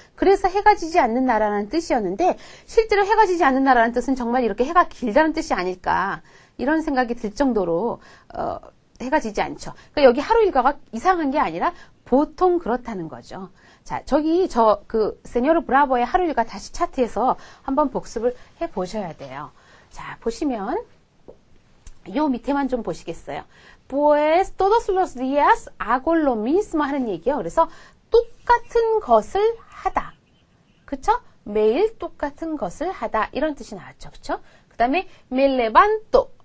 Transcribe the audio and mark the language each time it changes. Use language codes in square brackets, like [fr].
[ko] 그래서 해가 지지 않는 나라라는 뜻이었는데 실제로 해가 지지 않는 나라라는 뜻은 정말 이렇게 해가 길다는 뜻이 아닐까 이런 생각이 들 정도로 해가 지지 않죠. 그러니까 여기 하루 일과가 이상한 게 아니라 보통 그렇다는 거죠. 자, 그 세뇨르 브라보의 하루 일과 다시 차트에서 한번 복습을 해 보셔야 돼요. 자, 보시면 요 밑에만 좀 보시겠어요. [es] Pues todos los días hago lo mismo [ko] 하는 얘기요. 그래서 똑같은 것을 하다. 그쵸? 매일 똑같은 것을 하다. 이런 뜻이 나왔죠. 그쵸? 그 다음에 [es] me levanto.